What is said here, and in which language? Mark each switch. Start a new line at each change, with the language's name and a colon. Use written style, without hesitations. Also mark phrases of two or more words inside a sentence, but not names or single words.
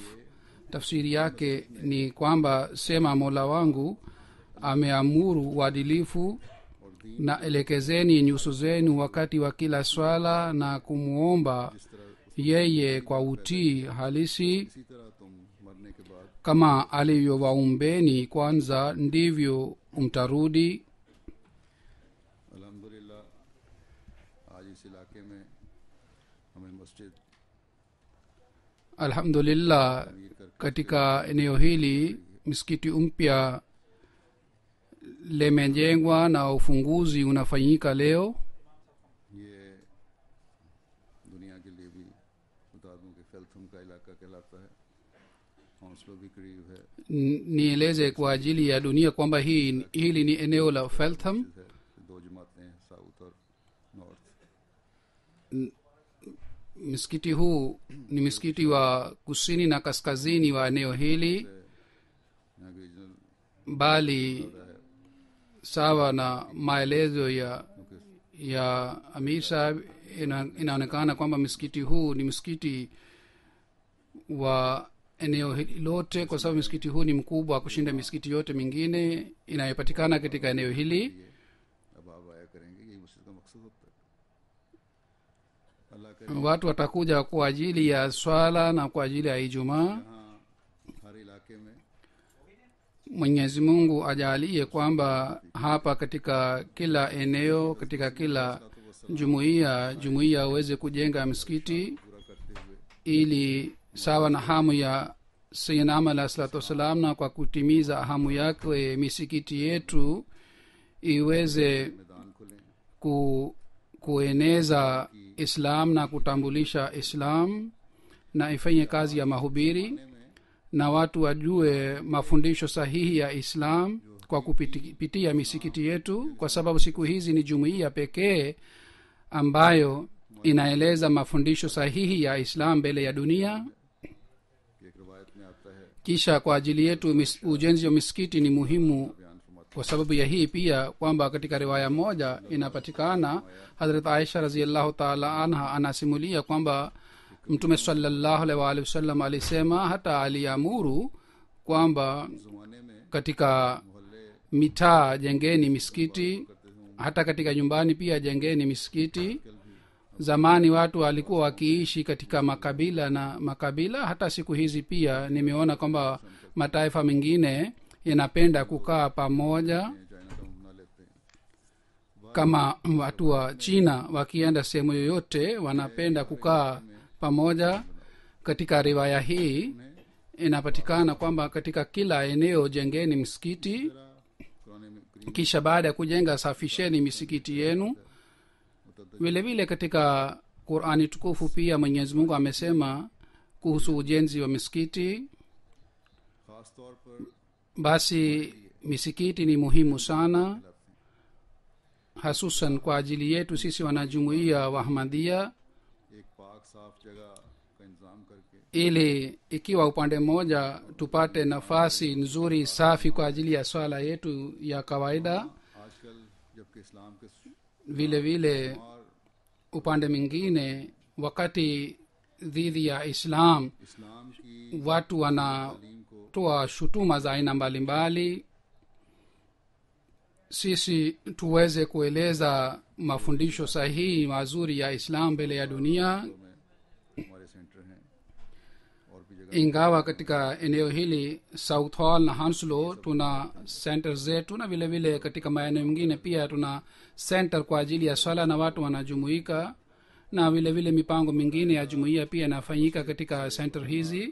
Swahili: Tafsiri yake ni kwamba sema Mola wangu ameamuru uadilifu na elekezeni nyuso zenu wakati wa kila swala na kumuomba yeye kwa utii halisi, kama alivyowaumbeni kwanza ndivyo mtarudi.
Urdu: الحمدللہ آج اس علاقے میں ہمیں مسجد
Swahili: Alhamdulillah, katika eneo hili misikiti mpya limejengwa na ufunguzi unafanyika leo.
Urdu: یہ دنیا کے لیے بھی بتا دوں کہ فیلتھم کا علاقہ کہلاتا ہے، ہاؤنسلو بھی قریب ہے,
Swahili: Nieleze kwa ajili ya dunia kwamba hili ni eneo la Feltham.
Urdu: دو جماعتیں ہیں، ساؤتھ اور نارتھ.
Swahili: Msikiti huu ni msikiti wa kusini na kaskazini wa eneo hili,
Urdu: یہاں کے ریجنل
Swahili: bali sawa na maelezo ya Amir Sahib inaonekana kwamba msikiti huu ni msikiti wa eneo hili lote, kwa sababu msikiti huu ni mkubwa kushinda misikiti yote mingine inayopatikana katika eneo hili.
Urdu: اب آپ آیا کریں گے، یہی مسجد کا مقصد ہوتا ہے. اللہ کرے
Swahili: Watu watakuja kwa ajili ya swala na kwa ajili ya Ijumaa.
Urdu: یہاں ہر علاقے میں
Swahili: Mwenyezi Mungu ajalie kwamba hapa katika kila eneo, katika kila jumuiya waweze kujenga msikiti
Urdu: پورا کرتے ہوئے
Swahili: ili sawa na hamu ya Sayyidina Ahmad
Arabic: عليه الصلاة والسلام,
Swahili: na kwa kutimiza hamu yake misikiti yetu iweze
Urdu: میدان کھلیں,
Swahili: kueneza Islam na kutambulisha Islam, na ifanye kazi ya mahubiri na watu wajue mafundisho sahihi ya islam kwa kupitia misikiti yetu, kwa sababu siku hizi ni jumuiya pekee ambayo inaeleza mafundisho sahihi ya islam mbele ya dunia.
Urdu: ایک روایت میں آتا ہے
Swahili: kisha kwa ajili yetu ujenzi wa misikiti ni muhimu kwa sababu ya hii pia, kwamba katika riwaya moja inapatikana Hazrat Aisha
Arabic: رضي الله تعالى عنها
Swahili: anasimulia kwamba Mtume
Arabic: صلى الله عليه وسلم
Swahili: alisema, hata aliamuru kwamba
Urdu: زمانے میں
Swahili: katika mitaa jengeni misikiti, hata katika nyumbani pia jengeni misikiti. Zamani watu walikuwa wakiishi katika makabila, hata siku hizi pia nimeona kwamba mataifa mengine yanapenda kukaa pamoja.
Urdu: چائنا کا بنا لیتے ہیں
Swahili: Kama watu wa China wakienda sehemu yoyote wanapenda kukaa pamoja. Katika riwaya hii inapatikana kwamba katika kila eneo jengeni msikiti,
Urdu: قرآن میں
Swahili: kisha baada ya kujenga safisheni misikiti yenu. Vile vile katika Qur'ani tukufu pia Mwenyezi Mungu amesema kuhusu ujenzi wa misikiti.
Urdu: خاص طور پر
Swahili: Basi misikiti ni muhimu sana, hasusan kwa ajili yetu sisi wanajumuiya wa Ahmadiyya,
Urdu: ایک پاک صاف جگہ کا انتظام کرکے
Swahili: ili ikiwa upande mmoja tupate nafasi nzuri safi kwa ajili ya swala yetu ya kawaida,
Urdu: آج کل جبکہ اسلام کے
Swahili: vile vile
Urdu: اور
Swahili: upande mwingine wakati dhidi ya Islam
Urdu: اسلام کی
Swahili: watu wanatoa shutuma za aina mbalimbali, sisi tuweze kueleza mafundisho sahihi mazuri ya Islam mbele ya dunia.
Urdu: میں ہمارے سینٹر ہیں اور بھی جگہ
Swahili: Ingawa katika eneo hili South Hall na Hounslow tuna center zetu, na vile vile katika maeneo mengine pia tuna center kwa ajili ya swala na watu wanajumuika, na vile vile mipango mingine ya jumuiya pia inafanyika katika center hizi.